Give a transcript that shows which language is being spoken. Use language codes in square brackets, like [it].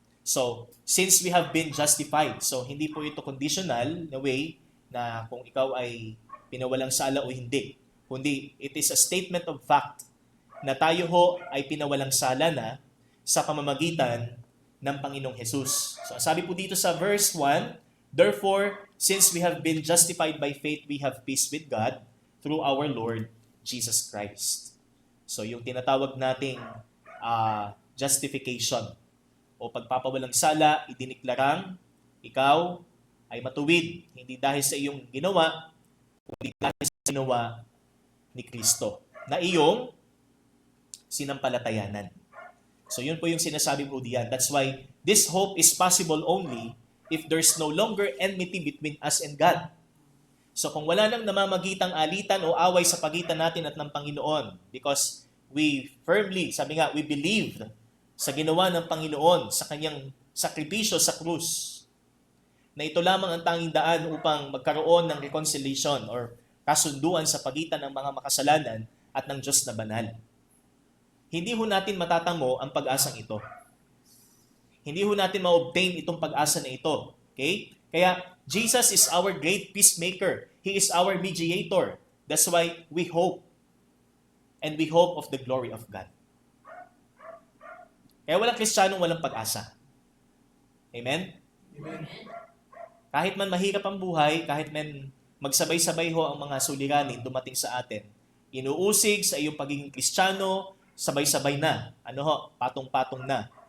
[tl] So, [en] since we have been justified, [tl] so hindi po ito conditional na way na kung ikaw ay pinawalang sala o hindi. Kundi, [en] it is a statement of fact [tl] na tayo ho ay pinawalang sala na sa pamamagitan ng Panginoong Jesus. [en] So, [tl] sabi po dito sa verse 1, [en] therefore, since we have been justified by faith, we have peace with God through our Lord Jesus Christ. [tl] So, yung tinatawag nating justification o pagpapawalang sala, idiniklarang ikaw ay matuwid, hindi dahil sa iyong ginawa, kundi dahil sa ginawa ni Kristo na iyong sinampalatayanan. So yun po yung sinasabi po diyan. [en] That's why this hope is possible only if there's no longer enmity between us and God. [tl] So kung wala nang namamagitang alitan o away sa pagitan natin at ng Panginoon, [en] because we firmly, [tl] sabi nga, [en] we believed [tl] sa ginawa ng Panginoon, sa kanyang sakripisyo sa krus, na ito lamang ang tanging daan upang magkaroon ng reconciliation or kasunduan sa pagitan ng mga makasalanan at ng Diyos na banal. Hindi ho natin matatamo ang pag-asang ito. Hindi ho natin ma-obtain itong pag-asa na ito. [en] Okay? Kaya, Jesus is our great peacemaker. He is our mediator. That's why we hope. And we hope of the glory of God. [tl] Kaya walang Kristiyanong walang pag-asa. Amen? Amen. Kahit man mahirap ang buhay, kahit man magsabay-sabay ho ang mga suliranin dumating sa atin, inuusig sa iyong pagiging Kristiyano, sabay-sabay na. Ano ho? Patong-patong na.